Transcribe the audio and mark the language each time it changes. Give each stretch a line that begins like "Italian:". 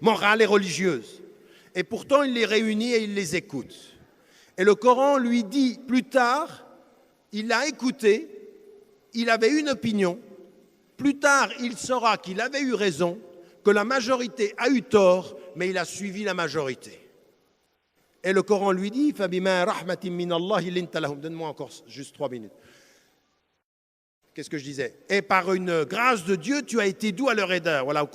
French: morale et religieuse. Et pourtant, il les réunit et il les écoute. Et le Coran lui dit plus tard, il l'a écouté, il avait une opinion. Plus tard, il saura qu'il avait eu raison, que la majorité a eu tort, mais il a suivi la majorité. Et le Coran lui dit,
Arabic: فَبِمَا رَحْمَةٍ مِّنَ اللَّهِ لِنْتَ لَهُمْ.
French: Donne-moi encore juste 3 minutes. Qu'est-ce que je disais? Et par une grâce de Dieu, tu as été doux à leur égard.